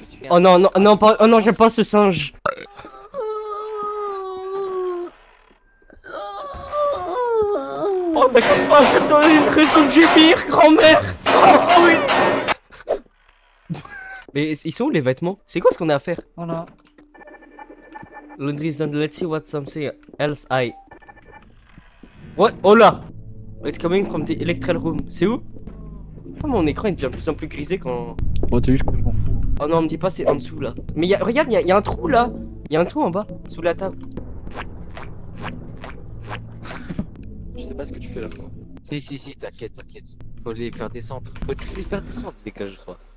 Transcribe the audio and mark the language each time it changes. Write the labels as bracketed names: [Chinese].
[French] Oh non, oh non, j'aime pas ce singe. Oh, t'inquiète pas, je vais te donner une raison de gémir, grand-mère. Oh oui. Mais ils sont où les vêtements? C'est quoi ce qu'on a à faire? Voilà. [English] Laundry is done, let's see what something else I... What? [French] Oh là! [English] It's coming from the electrical room. [French] C'est où? Oh, mon écran il devient de plus en plus grisé quand... Oh t'as vu, je m'en fous. Oh non, me dis pas c'est en dessous là. Mais regarde, il y a un trou là. Il y a un trou en bas, sous la table. Je sais pas ce que tu fais là. Si, t'inquiète. Faut les faire descendre. Faut les faire descendre, les gars, je crois.